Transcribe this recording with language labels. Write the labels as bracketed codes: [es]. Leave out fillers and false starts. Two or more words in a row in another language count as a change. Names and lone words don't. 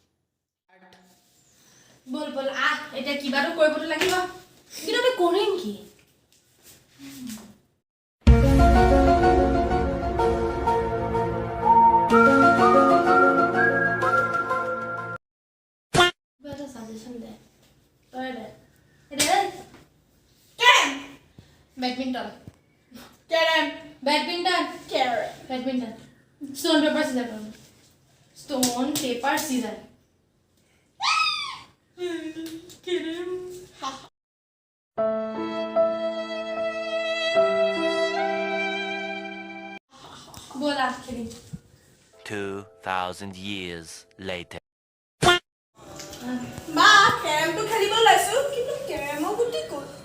[as] বল এটা কিবাটো কৰিবটো লাগিব কিন্তু আমি কৰিম কি বেটা সাজেশন দে [en] badminton stone paper scissor बोला 2000 years later [as] মা কেৰমটো খেলিব লৈছো কিন্তু কেৰমৰ গুটি ক'ত